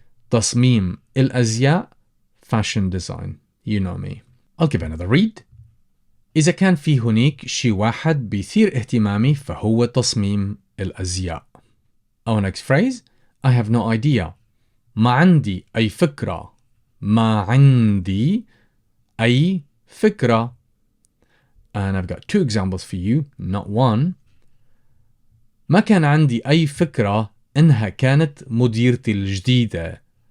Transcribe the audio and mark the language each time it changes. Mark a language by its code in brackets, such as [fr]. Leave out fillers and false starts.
[ar] تصميم الأزياء [en] fashion design. You know me. I'll give another read. [ar] إذا كان في هناك شي واحد بيثير اهتمامي فهو تصميم الأزياء. [en] Our next phrase, I have no idea. [ar] ما عندي أي فكرة. ما عندي أي فكرة. [en] And I've got two examples for you, not one. [ar] ما كان عندي أي فكرة إنها كانت مديرتي الجديدة.